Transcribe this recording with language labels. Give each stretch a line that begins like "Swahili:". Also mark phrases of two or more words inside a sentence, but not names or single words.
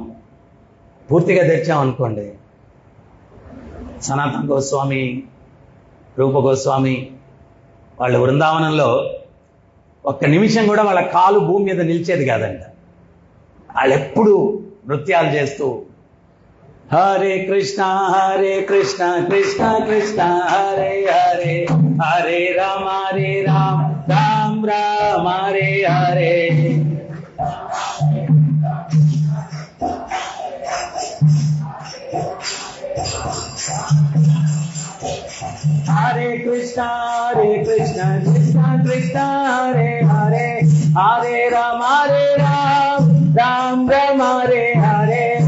Telugu: పూర్తిగా తెరిచాం అనుకోండి, సనాతన గోస్వామి, రూప గోస్వామి వాళ్ళ బృందావనంలో ఒక్క నిమిషం కూడా వాళ్ళ కాలు భూమి మీద నిలిచేది కాదంట. వాళ్ళు ఎప్పుడు నృత్యాలు చేస్తూ
Sanskrit: హరే కృష్ణ కృష్ణ కృష్ణ హరే హరే, హరే రామ రామ రామ హరే హరే. హరే కృష్ణ కృష్ణ కృష్ణ హరే హరే, హరే రామ రామ రామ హరే హరే.